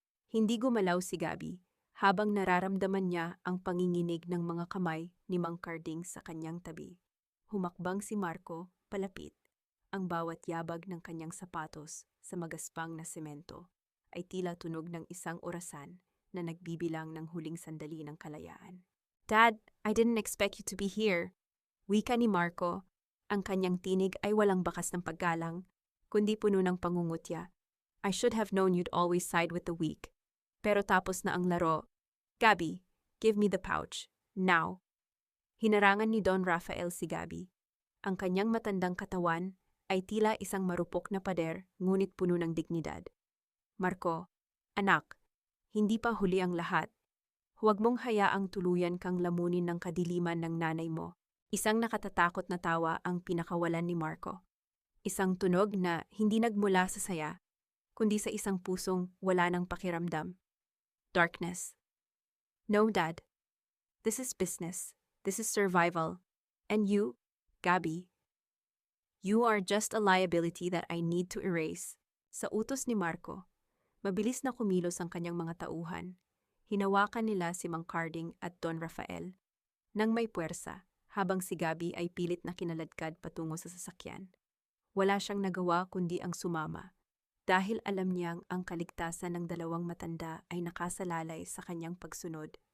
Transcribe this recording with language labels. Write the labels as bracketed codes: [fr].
[tl] Hindi gumalaw si Gabi habang nararamdaman niya ang panginginig ng mga kamay ni Mang Carding sa kanyang tabi. Humakbang si Marco palapit. Ang bawat yabag ng kanyang sapatos sa magaspang na semento ay tila tunog ng isang orasan na nagbibilang ng huling sandali ng kalayaan. [en] Dad, I didn't expect you to be here. [tl] Wika ni Marco. Ang kanyang tinig ay walang bakas ng paggalang, kundi puno ng pangungutya. [en] I should have known you'd always side with the weak. [tl] Pero tapos na ang laro. Gabi, [en] give me the pouch. Now. [tl] Hinarangan ni Don Rafael si Gabi. Ang kanyang matandang katawan ay tila isang marupok na pader ngunit puno ng dignidad. Marco, anak, hindi pa huli ang lahat. Huwag mong hayaang tuluyan kang lamunin ng kadiliman ng nanay mo. Isang nakatatakot na tawa ang pinakawalan ni Marco. Isang tunog na hindi nagmula sa saya, kundi sa isang pusong wala ng pakiramdam. [en] Darkness. No, Dad. This is business. This is survival. And you, Gabi, you are just a liability that I need to erase. [tl] Sa utos ni Marco, mabilis na kumilos ang kanyang mga tauhan. Hinawakan nila si Mang Carding at Don Rafael nang may puwersa habang si Gabi ay pilit na kinaladkad patungo sa sasakyan. Wala siyang nagawa kundi ang sumama dahil alam niyang ang kaligtasan ng dalawang matanda ay nakasalalay sa kanyang pagsunod.